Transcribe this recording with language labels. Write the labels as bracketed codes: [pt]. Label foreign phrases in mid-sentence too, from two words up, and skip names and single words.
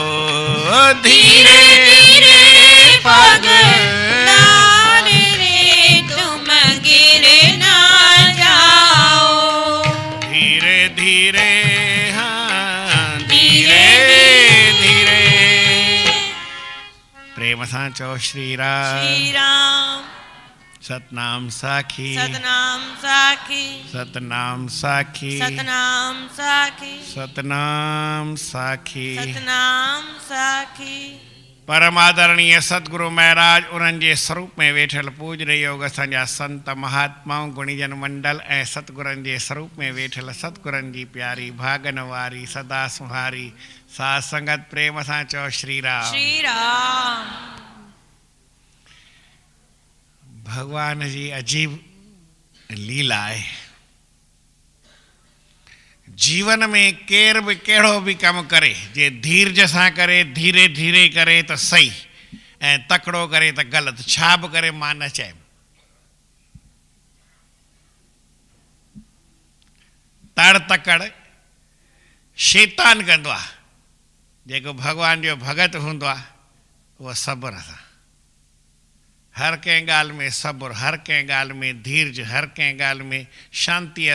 [hi] धीरे धीरे पगलार रे तुम गिर ना जाओ धीरे धीरे हाँ धीरे [sd] धीरे प्रेम सां चओ श्री राम श्री राम सतनाम साखी सतनाम साखी सतनाम साखी सतनाम साखी सतनाम साखी सतनाम साखी परम आदरणीय सतगुरु महाराज उन्हनि जे स्वरूप में वेठल पूजनीय योग असांजा संत महात्माऊं गुणीजन मंडल ऐं सतगुरनि जे स्वरूप में वेठल सतगुरनि जी प्यारी भागन वारी सदा सुहारी साध संगत प्रेम सां चओ श्री राम श्री राम भगवान जी अजीब लीला है जीवन में केर भी कहिड़ो भी कमु करे जे धीरज सां करे धीरे धीरे करे त सही ऐं तकिड़ो करे त ग़लति छा बि करे मां न चयमि तड़ तकड़ शैतान कंदो आहे जेको भॻवान जो भगत हूंदो आहे उहो सब्र सां हर कंहिं ॻाल्हि में सब्र हर कंहिं ॻाल्हि में धीरज हर कंहिं ॻाल्हि में शांतीअ